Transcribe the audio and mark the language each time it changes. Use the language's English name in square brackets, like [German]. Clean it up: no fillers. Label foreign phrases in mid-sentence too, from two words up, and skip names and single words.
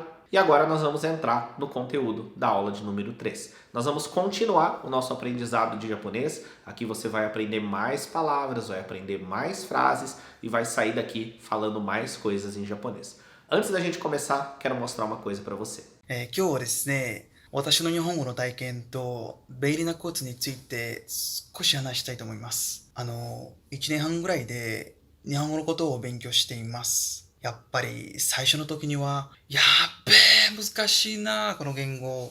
[Portuguese] E agora nós vamos entrar no conteúdo da aula de número 3. Nós vamos continuar o nosso aprendizado de japonês. Aqui você vai aprender mais palavras, vai aprender mais frases e vai sair daqui falando mais coisas em japonês. Antes da gente começar, quero mostrar uma coisa para você. [Japanese] 今日はですね、私の日本語の体験と便利なコツについて少し話したいと思います。1年半ぐらいで日本語のことを勉強しています。やっぱり最初の時には、やっべえ、難しいな、この言語。